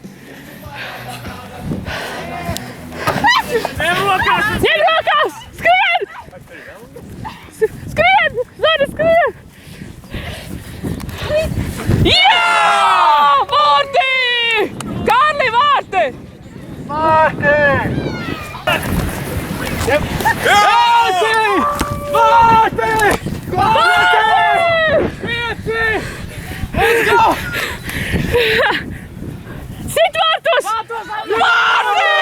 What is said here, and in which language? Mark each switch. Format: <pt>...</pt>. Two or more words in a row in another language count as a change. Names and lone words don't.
<lv>Ņem rokās! Skrien! Skrien! Zana, skrien! Jā! Vārti! Kārli, vārti! Vārti!</lv> <en>Let's go!</en> <lv>Sit vārtos! Vārti!</lv>